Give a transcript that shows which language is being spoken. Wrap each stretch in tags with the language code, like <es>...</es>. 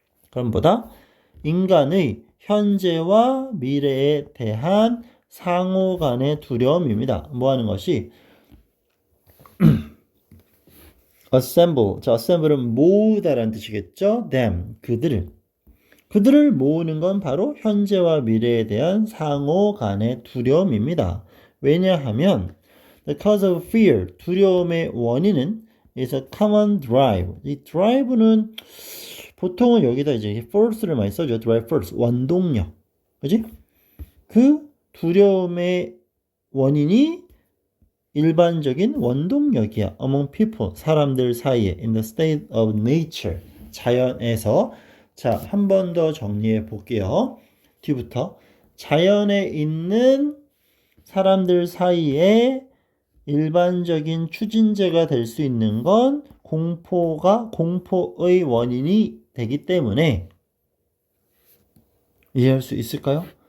<ko>그럼 보다 인간의 현재와 미래에 대한 상호 간의 두려움입니다. 뭐 하는 것이?</ko> <en>assemble.</en> <ko>자, assemble은 모으다라는 뜻이겠죠? them, 그들을 모으는 건 바로 현재와 미래에 대한 상호 간의 두려움입니다. 왜냐하면</ko> <en>the cause of fear,</en> <ko>두려움의 원인은</ko> <en>is a common drive.</en> <ko>이 drive는 보통은 여기다 이제 force를 많이 써죠.</ko> <en>drive force, 원동력.</en> <ko>그지? 그 두려움의 원인이 일반적인 원동력이야.</ko> <en>among people,</en> <ko>사람들 사이에</ko> <en>in the state of nature,</en> <ko>자연에서. 자, 한 번 더 정리해 볼게요. 뒤부터. 자연에 있는 사람들 사이에 일반적인 추진제가 될 수 있는 건 공포의 원인이 되기 때문에 이해할 수 있을까요?</ko>